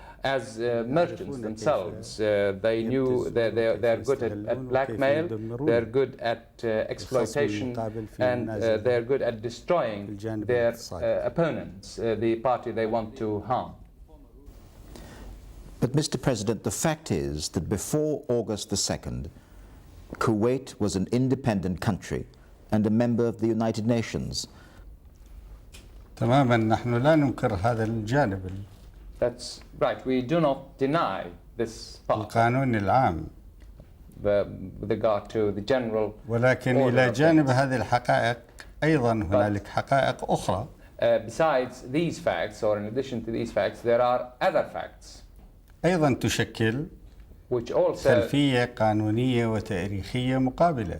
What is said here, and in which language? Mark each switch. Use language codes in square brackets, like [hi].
[en] As merchants themselves, they knew they're good at blackmail, they're good at exploitation, and they're good at destroying their opponents, the party they want to harm. But, Mr. President, the fact is that before August the 2nd, Kuwait was an independent country and a member of the United Nations. [ar] تماما نحن لا ننكر هذا الجانب. [en] That's right. We do not deny this part. [ar] القانون العام. [en] With regard to the general. [ar] ولكن إلى جانب هذه الحقائق أيضا هنالك حقائق أخرى. [en] Besides these facts, or in addition to these facts, there are other facts. [ar] أيضا تشكل [en] which also [ar] خلفية قانونية وتاريخية مقابلة.